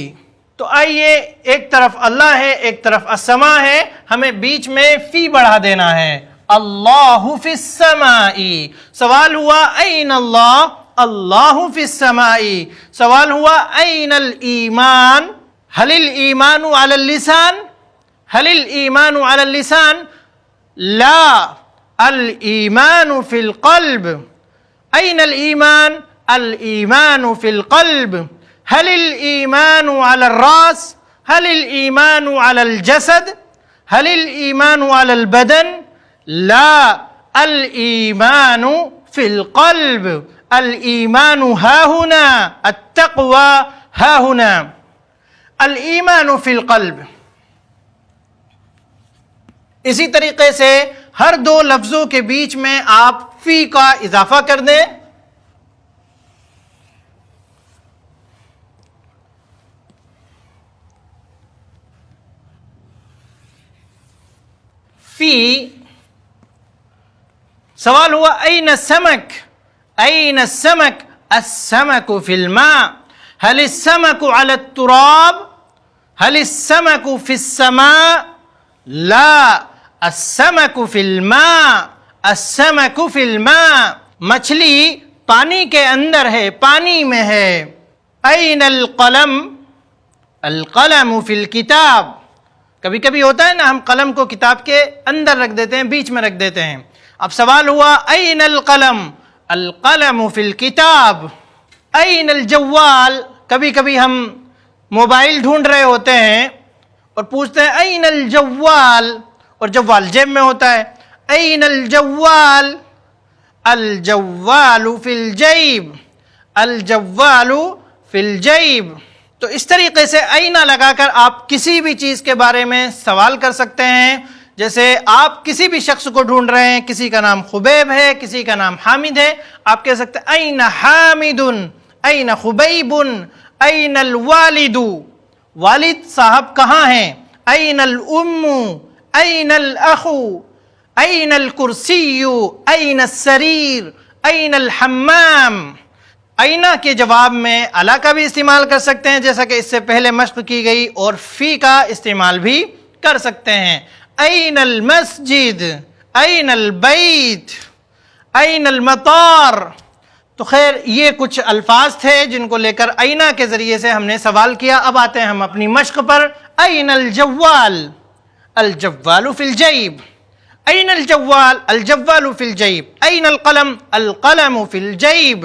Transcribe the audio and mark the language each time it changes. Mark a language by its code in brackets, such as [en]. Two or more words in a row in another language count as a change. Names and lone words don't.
[ur] تو آئیے، ایک طرف اللہ ہے، ایک طرف السماء ہے، ہمیں بیچ میں فی بڑھا دینا ہے۔ [ar] اللہ فی السماء، [ur] سوال ہوا [ar] این اللہ، اللہ فی السماء، [ur] سوال ہوا [ar] این الایمان، هل الایمان علی اللسان، هل الایمان علی اللسان، لا، الایمان فی القلب، این الایمان، الایمان فی القلب، هل الایمان علی الراس، هل الایمان علی الجسد، هل الایمان علی البدن، لا، الایمان فی القلب، الایمان ها هنا، التقوى ها هنا، الایمان فی القلب۔ [ur] اسی طریقے سے ہر دو لفظوں کے بیچ میں آپ فی کا اضافہ کر دیں۔ [ar] فی، [ur] سوال ہوا [ar] این السمک، این السمک، السمک فی الماء، هل السمک علی التراب، هل السمک فی السماء، لا، السمک فی الماء، السمک فی الماء، [ur] مچھلی پانی کے اندر ہے، پانی میں ہے۔ [ar] این القلم، القلم فی الکتاب، [ur] کبھی کبھی ہوتا ہے نا، ہم قلم کو کتاب کے اندر رکھ دیتے ہیں، بیچ میں رکھ دیتے ہیں۔ اب سوال ہوا [ar] این القلم، القلم فی الکتاب۔ این الجوال، [ur] کبھی کبھی ہم موبائل ڈھونڈ رہے ہوتے ہیں اور پوچھتے ہیں [ar] این الجوال، [ur] اور جوال جیب میں ہوتا ہے۔ [ar] این الجوال، الجوال فی الجیب، الجوال فی الجیب۔ [ur] تو اس طریقے سے آئینہ لگا کر آپ کسی بھی چیز کے بارے میں سوال کر سکتے ہیں۔ جیسے آپ کسی بھی شخص کو ڈھونڈ رہے ہیں، کسی کا نام خبیب ہے، کسی کا نام حامد ہے، آپ کہہ سکتے ہیں [ar] این حامد، این خبیب، این الوالد، [ur] والد صاحب کہاں ہیں، [ar] این الام، این الاخ، این الکرسی، این السریر، این الحمام۔ [ur] آئینہ کے جواب میں الا کا بھی استعمال کر سکتے ہیں جیسا کہ اس سے پہلے مشق کی گئی، اور فی کا استعمال بھی کر سکتے ہیں۔ [ar] این المسجد، این البیت، این المطار۔ [ur] تو خیر یہ کچھ الفاظ تھے جن کو لے کر آئینہ کے ذریعے سے ہم نے سوال کیا۔ اب آتے ہیں ہم اپنی مشق پر۔ [ar] این الجوال، الجوال فی الجیب، این الجوال، الجوال فی الجیب۔ این القلم، القلم فی الجیب۔